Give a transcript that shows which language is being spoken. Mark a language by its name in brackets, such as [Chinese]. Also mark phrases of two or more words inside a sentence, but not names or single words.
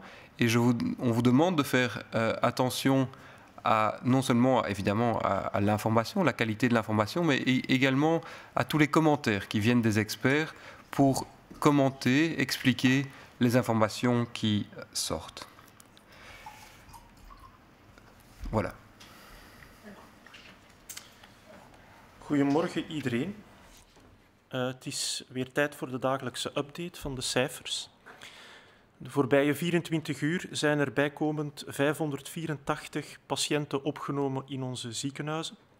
[French] Et on vous demande de faire attention non seulement évidemment à l'information, la qualité de l'information, mais également à tous les commentaires qui viennent des experts pour commenter, expliquer les informations qui sortent. Voilà. [Dutch] Goedemorgen iedereen. Het is weer tijd voor de dagelijkse update van de cijfers. De voorbije 24 uur zijn er bijkomend 584 patiënten opgenomen in onze ziekenhuizen.